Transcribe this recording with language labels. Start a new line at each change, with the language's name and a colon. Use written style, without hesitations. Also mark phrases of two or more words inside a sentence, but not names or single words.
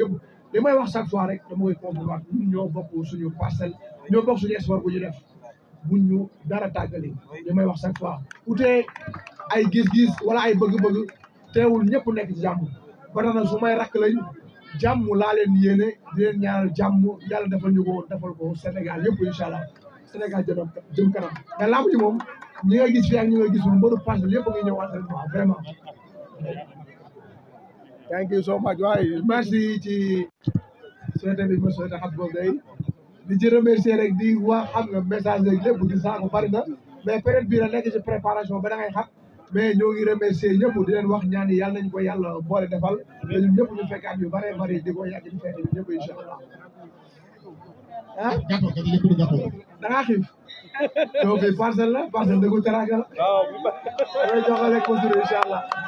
Wolof: yëpp li may wax
French: chaque fois
Wolof: rek dama koy confirmer ñun ñoo bokk suñu parcelle ñoo bokk suñu espoir bu ñu def buñ ñu dara tàggali li may wax
French: chaque fois
Wolof: utee ay gis-gis wala ay bëgg-bëgg teewul ñëpp nekk ci jàmm ba tax na su may rakk lañ jàmm laa leen yéene di leen ñaanal jàmm yàlla defal ñu ko defal ko Sénégal yëpp
Arabic: إن شاء الله
Wolof: Sénégal jëm kanam mais lamb ji moom ñi nga gis fii ak ñi nga gisul mbëru parcelle yëpp a ngi ñëw
French: entraînement vraiment.
English: thank you so much
Wolof: waaye merci ci souhaité bi ma souhaité xam boobu day di ci remercier rek di wax xam nga message rek lépp di saako bari na mais période bii la nekk ci préparation ba da ngay xam mais ñoo ngi remercier ñëpp di leen wax ñaan yàlla nañu ko yàlla boole defal te ñun ñëpp ñu fekkaat yu bare bari di ko yàgg di fekk ñun ñëpp
Arabic: إن شاء الله
Wolof: ah da ngaa xiif donc parcelle la parcelle dëggu teraanga la damay joxale construire
Arabic: إن شاء الله.